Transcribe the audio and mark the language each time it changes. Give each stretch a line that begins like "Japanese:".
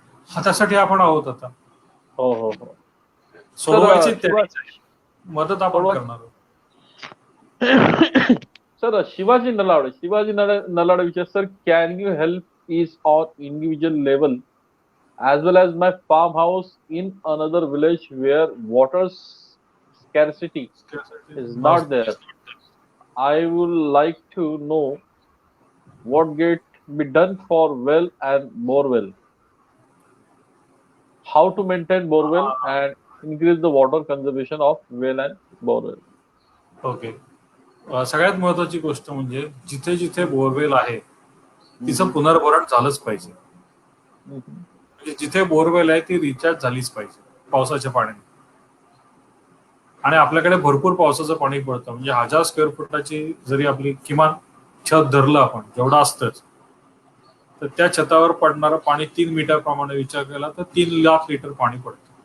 Marathi: त्यासाठी आपण आहोत आता. हो हो हो, सोडवायची मदत आपण करणार आहोत.
English: Sir, Shivaji Nalawade विचार, sir, can you help is on individual level as well as my farmhouse in another village where water scarcity is not there. I would like to know what get be done for well and borewell. How to maintain borewell and increase the water conservation of well and borewell. Okay.
Marathi: सगळ्यात महत्वाची गोष्ट म्हणजे जिथे जिथे borewell आहे तिचं पुनर्भरण झालंच पाहिजे. Mhm. म्हणजे जिथे बोरवेल आहे ती रिचार्ज झालीच पाहिजे पावसाच्या पाण्याने. आणि आपल्याकडे भरपूर पावसाचं पाणी पडतं, म्हणजे 1000 स्क्वेअर फुटाची जरी आपली किमान छत धरलं आपण जेवढं असतंच, तर त्या छतावर पडणारं पाणी 3 मीटर प्रमाणे विचार केला तर 3 लाख लिटर पाणी पडतं.